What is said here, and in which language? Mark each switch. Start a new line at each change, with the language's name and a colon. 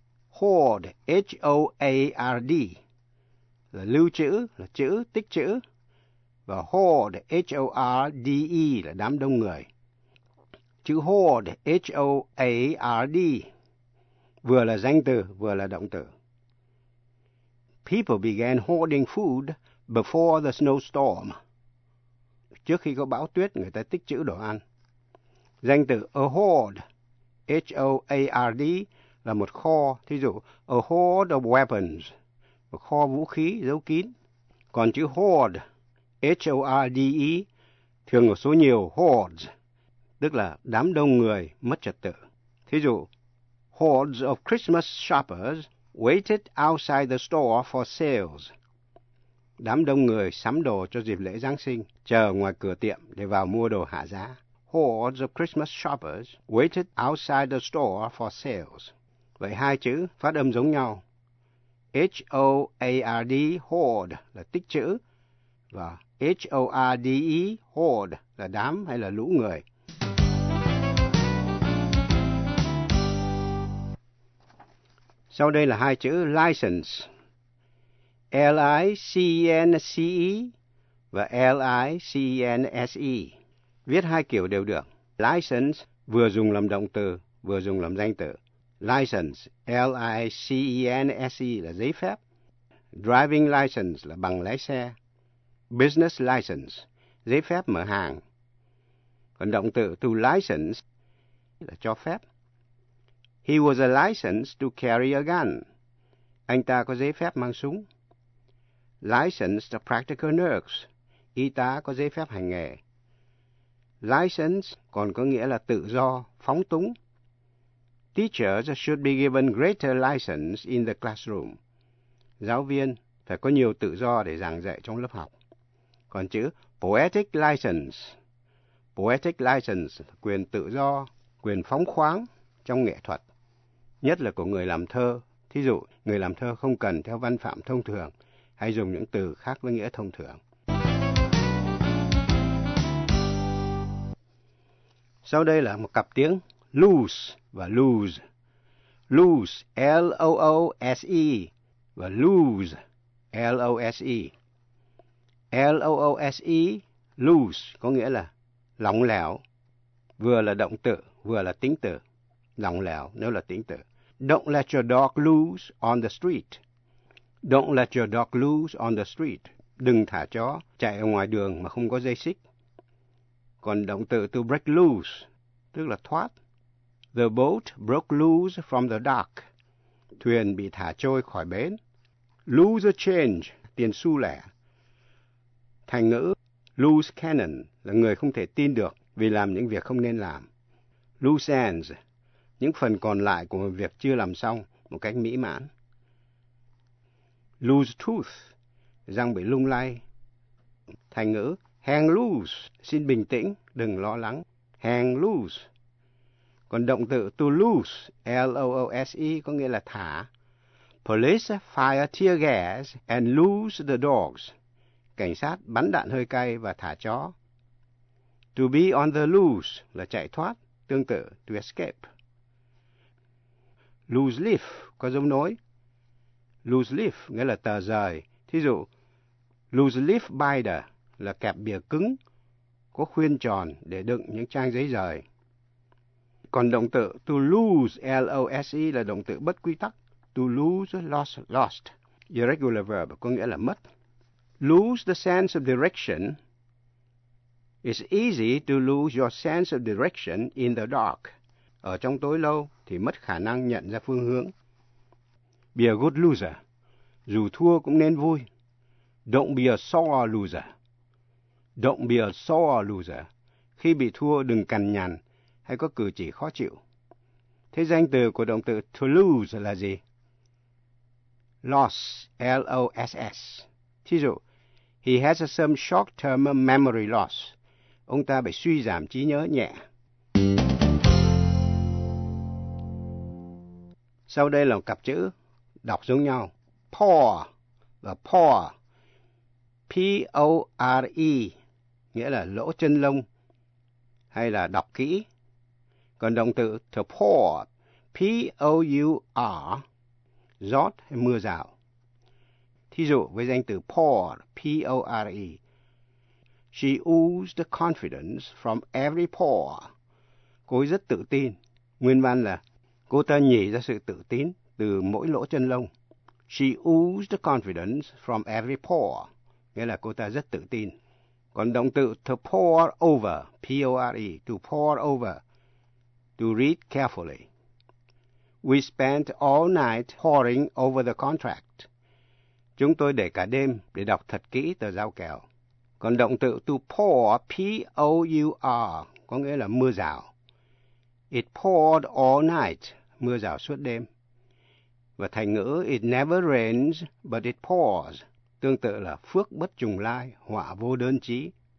Vietnamese: Hoard, H-O-A-R-D, là lưu trữ, là chữ, tích trữ. Và hoard, H-O-R-D-E, là đám đông người. Chữ hoard, H-O-A-R-D, vừa là danh từ, vừa là động từ.
English: People began hoarding food before the snowstorm.
Vietnamese: Trước khi có bão tuyết, người ta tích trữ đồ ăn. Danh từ a hoard, H-O-A-R-D, là một kho. Thí dụ,
English: a hoard of weapons,
Vietnamese: một kho vũ khí, giấu kín. Còn chữ hoard, H-O-R-D-E, thường có số nhiều hordes, tức là đám đông người mất trật tự. Thí dụ,
English: hordes of Christmas shoppers waited outside the store for sales.
Vietnamese: Đám đông người sắm đồ cho dịp lễ Giáng sinh, chờ ngoài cửa tiệm để vào mua đồ hạ giá.
English: Hordes of Christmas shoppers waited outside the store for sales.
Vietnamese: Vậy hai chữ phát âm giống nhau. H-O-A-R-D, hoard, là tích chữ. Và H-O-R-D-E, hoard, là đám hay là lũ người. Sau đây là hai chữ license. L-I-C-E-N-C-E và L-I-C-E-N-S-E. Viết hai kiểu đều được. License vừa dùng làm động từ, vừa dùng làm danh từ. License, L-I-C-E-N-S-E là giấy phép. Driving license là bằng lái xe. Business license, giấy phép mở hàng. Còn động từ to license là cho phép.
English: He was a license to carry a gun.
Vietnamese: Anh ta có giấy phép mang súng.
English: License to practical nurse.
Vietnamese: Y tá có giấy phép hành nghề. License còn có nghĩa là tự do, phóng túng.
English: Teachers should be given greater license in the classroom.
Vietnamese: Giáo viên phải có nhiều tự do để giảng dạy trong lớp học. Còn chữ poetic license. Poetic license, quyền tự do, quyền phóng khoáng trong nghệ thuật. Nhất là của người làm thơ. Thí dụ, người làm thơ không cần theo văn phạm thông thường hay dùng những từ khác với nghĩa thông thường. Sau đây là một cặp tiếng loose và lose. Loose, L-O-O-S-E và lose, L-O-S-E. L-O-O-S-E, loose, có nghĩa là lỏng lẻo, vừa là động từ, vừa là tính từ. Lỏng lẻo nếu là tính từ.
English: Don't let your dog loose on the street. Don't let your dog loose on the street.
Vietnamese: Đừng thả chó chạy ở ngoài đường mà không có dây xích. Còn động từ to break loose, tức là thoát.
English: The boat broke loose from the dock.
Vietnamese: Thuyền bị thả trôi khỏi bến. Lose a change, tiền xu lẻ. Thành ngữ loose cannon là người không thể tin được vì làm những việc không nên làm. Loose ends, những phần còn lại của một việc chưa làm xong một cách mỹ mãn. Loose tooth, răng bị lung lay. Thành ngữ hang loose, xin bình tĩnh, đừng lo lắng. Hang loose. Còn động từ to loose, L-O-O-S-E, có nghĩa là thả.
English: Police fire tear gas and loose the dogs.
Vietnamese: Cảnh sát bắn đạn hơi cay và thả chó. To be on the loose là chạy thoát, tương tự to escape. Loose leaf có giống nối. Loose leaf nghĩa là tờ rời. Thí dụ, loose leaf binder là kẹp bìa cứng, có khuyên tròn để đựng những trang giấy rời. Còn động từ to lose, L-O-S-E, là động từ bất quy tắc.
English: To lose, lost, lost. Irregular verb
Vietnamese: có nghĩa là mất.
English: Lose the sense of direction. It's easy to lose your sense of direction in the dark.
Vietnamese: Ở trong tối lâu thì mất khả năng nhận ra phương hướng.
English: Be a good loser.
Vietnamese: Dù thua cũng nên vui.
English: Don't be a sore loser. Don't be a sore loser.
Vietnamese: Khi bị thua đừng cằn nhằn hay có cử chỉ khó chịu. Thế danh từ của động từ to lose là gì? Loss, L-O-S-S.
English: Thí dụ, he has some short-term memory loss.
Vietnamese: Ông ta bị suy giảm trí nhớ nhẹ. Sau đây là một cặp chữ đọc giống nhau. Pour và pour. P-O-R-E nghĩa là lỗ chân lông hay là đọc kỹ. Còn động từ to pour, P-O-U-R, rót hay mưa rào. Thí dụ với danh từ pour, P-O-R-E.
English: She oozed confidence from every pore.
Vietnamese: Cô ấy rất tự tin. Nguyên văn là cô ta nhảy ra sự tự tin từ mỗi lỗ chân lông.
English: She oozed confidence from every pore.
Vietnamese: Nghĩa là cô ta rất tự tin. Còn động từ to pour over, P-O-R-E, to pour over.
English: To read carefully. We spent all night poring over the contract.
Vietnamese: Chúng tôi để cả đêm để đọc thật kỹ tờ giao kèo. Còn động từ to pour, P-O-U-R, có nghĩa là mưa rào.
English: It poured all night,
Vietnamese: mưa rào suốt đêm. và thành ngữ
English: it never rains but it pours,
Vietnamese: tương tự là phước bất trùng lai, họa vô đơn chí.